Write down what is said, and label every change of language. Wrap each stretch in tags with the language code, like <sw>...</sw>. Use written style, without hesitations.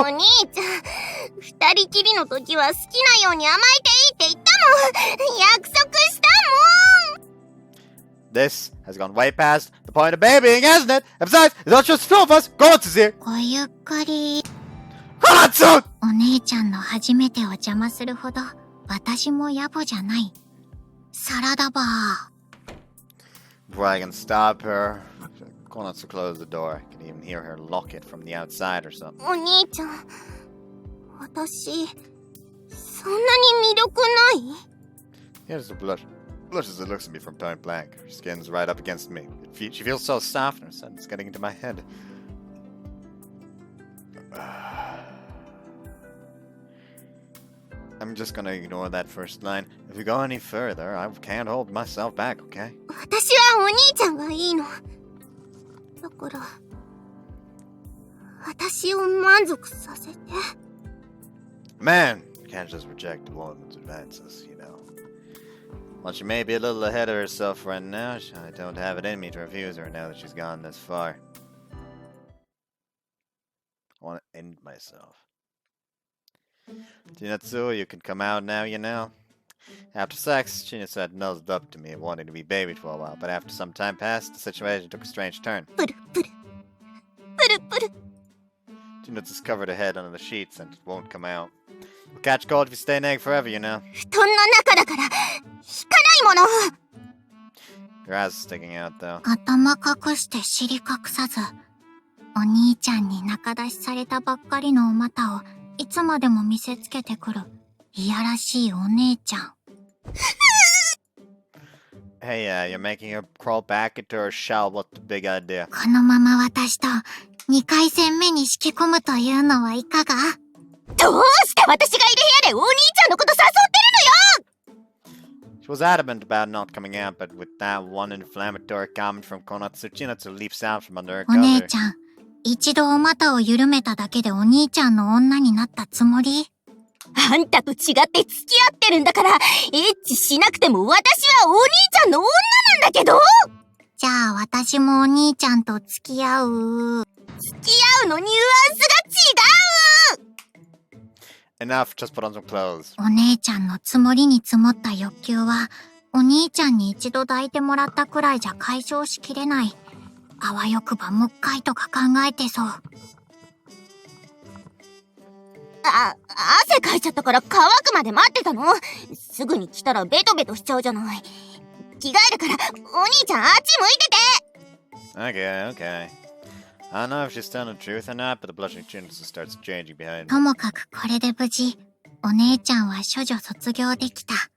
<ja>お兄ちゃん、二人きりの時は好きなように甘えていいって言ったもん。約束したもん。</ja> <en>This has gone way past the point of babying, hasn't it? And besides, it's not just two of us. Konatsu's here.</en> <ja>ごゆっくり。</ja> <en>Konatsu!</en> <ja>お姉ちゃんの初めてを邪魔するほど、私も野暮じゃない。サラダバー。</ja> <en>Before I can stop her, Konatsu closed the door. I can even hear her lock it from the outside or something.</en> <ja>お兄ちゃん、私、そんなに魅力ない？</ja> <en>Here's the blush. Blushes and looks at me from point blank. Her skin's right up against me. She feels so soft and her sudden's getting into my head. I'm just gonna ignore that first line. If we go any further, I can't hold myself back, okay?</en> <ja>私はお兄ちゃんがいいの。だから、私を満足させて。</ja> <en>Man, you can't just reject a woman's advances, you know. While she may be a little ahead of herself right now, I don't have it in me to refuse her now that she's gone this far. I want to end myself. Chinatsu, you can come out now, you know. After sex, Chinatsu had nuzzled up to me, wanting to be babied for a while, but after some time passed, the situation took a strange turn.</en> <ja>プルプル。プルプル。</ja> <en>Chinatsu's covered her head under the sheets and it won't come out. You'll catch cold if you stay in egg forever, you know.</en> <ja>布団の中だから、引かないもの。</ja> <en>Your ass is sticking out, though.</en> <ja>頭隠して尻隠さず。お兄ちゃんに仲出しされたばっかりのお股をいつまでも見せつけてくる。いやらしいお姉ちゃん。</ja> <en>Hey, you're making her crawl back into her shell. What's the big idea?</en> <ja>このまま私と2回戦目に引き込むというのはいかが？どうして私がいる部屋でお兄ちゃんのこと誘ってるのよ！</ja> <en>She was adamant about not coming out, but with that one inflammatory comment from Konatsu, Chinatsu leaps out from under her</en> <ja>お姉</ja> <en>cover.</en> <ja>ちゃん、一度お股を緩めただけでお兄ちゃんの女になったつもり？あんたと違って付き合ってるんだから、エッチしなくても私はお兄ちゃんの女なんだけど！じゃあ私もお兄ちゃんと付き合う。付き合うのニュアンスが違う！</ja> <en>Enough, just put on some clothes.</en> <ja>お姉ちゃんの積もりに積もった欲求はお兄ちゃんに一度抱いてもらったくらいじゃ解消しきれない。あわよくばもっかいとか考えてそう。汗かいちゃったから乾くまで待ってたの。すぐに来たらベトベトしちゃうじゃない。着替えるからお兄ちゃんあっち向いてて。</ja> <en>Okay, okay. I don't know if she's telling the truth or not, but the blushing Chinatsu starts changing behind</en> <ja>と</ja> <en>me.</en> <ja>もかくこれで無事、お姉ちゃんは処女卒業できた。</ja>